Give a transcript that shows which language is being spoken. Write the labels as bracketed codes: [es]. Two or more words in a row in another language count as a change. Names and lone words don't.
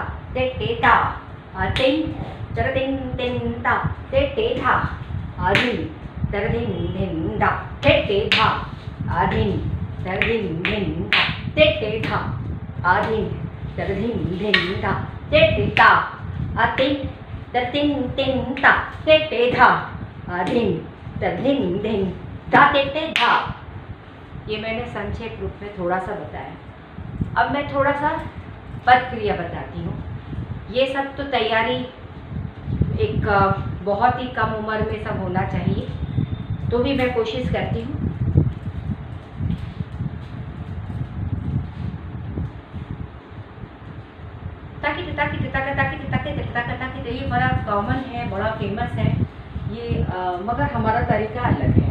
[hi] ते ते ता तीन तरधीन दिन धा ते ते धा अधीन तरधीन दिन धा ते ते धा अधीन तरधीन दिन धा ते ते धा अधीन तरधीन दिन धा ते ते ता अतीन तरधीन दिन धा ते ते धा अधीन तरधीन दिन धा ते ते धा। ये मैंने संक्षेप रूप में थोड़ा सा बताया। अब मैं थोड़ा सा पद क्रिया बताती हूँ। ये सब तो तैयारी एक बहुत ही कम उम्र में सब होना चाहिए, तो भी मैं कोशिश करती हूँ। ये बड़ा कॉमन है, बड़ा फेमस है ये, मगर हमारा तरीका अलग है।